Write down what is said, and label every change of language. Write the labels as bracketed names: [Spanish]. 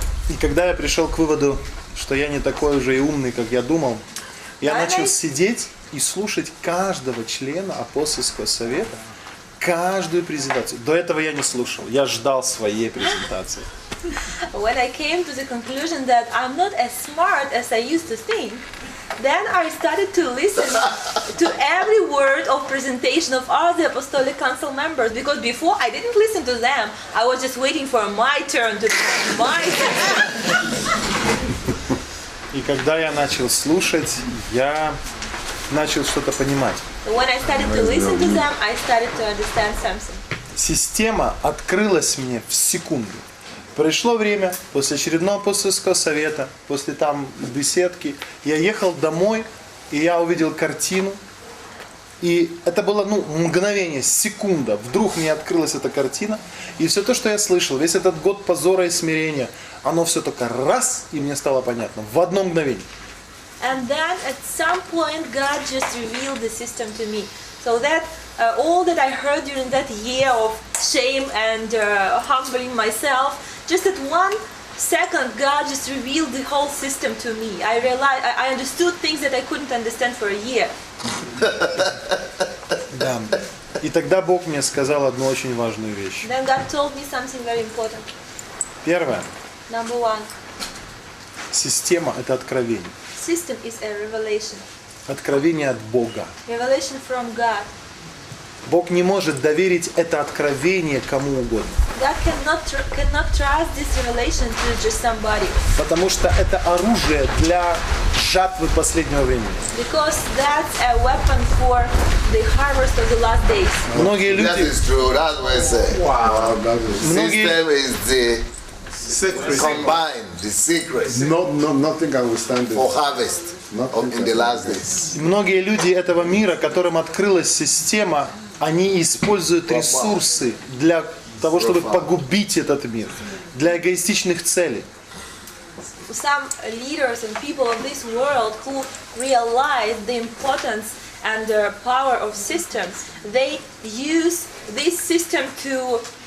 [Russian] И когда я пришел к выводу, что я не такой уже и умный, как я думал, я начал сидеть и слушать каждого члена апостольского совета, каждую презентацию. До этого я не слушал, я ждал своей презентации. [English] When I came to the conclusion that I'm not as smart as I used to think, then I started to listen to every word of presentation of all the Apostolic Council members, because before I didn't listen to them. I was just waiting for my turn to present my turn. [Russian] И когда я начал слушать, я начал что-то понимать. [English] When I started to listen to them, I started to understand something. [Russian] Система открылась мне в секунду. Пришло время, после очередного апостольского совета, после там беседки, я ехал домой, и я увидел картину. И это было, мгновение, секунда. Вдруг мне открылась эта картина. И все то, что я слышал, весь этот год позора и смирения, оно все только раз, и мне стало понятно. В одно мгновение. [English] And then at some point God just revealed the system to me. So that all that I heard during that year of shame and humbling myself, just at 1 second God just revealed the whole system to me. I realized, I understood things that I couldn't understand for a year. [Russian] Да. И тогда Бог мне сказал одну очень важную вещь. [English] Then God told me something very important. [Russian] Первое. [English] Number one. [Russian] Система – это откровение. [English] System is a revelation. [Russian] Откровение от Бога. [English] Revelation from God. [Russian] Бог не может доверить это откровение кому угодно. [English] God cannot trust this revelation to just somebody. [Russian] Потому что это оружие для жатвы последнего времени. [English] Because that's a weapon for the harvest of the last days. [Russian] Многие люди. [English] That is true. That's what I say. Wow. System is the combined, the secret. Nothing can withstand it. For harvest in the last days. [Russian] Многие люди этого мира, которым открылась система, они используют ресурсы для того, чтобы погубить этот мир, для эгоистичных целей. [English] Some leaders and people of this world who realize the importance and the power of systems, they use this system to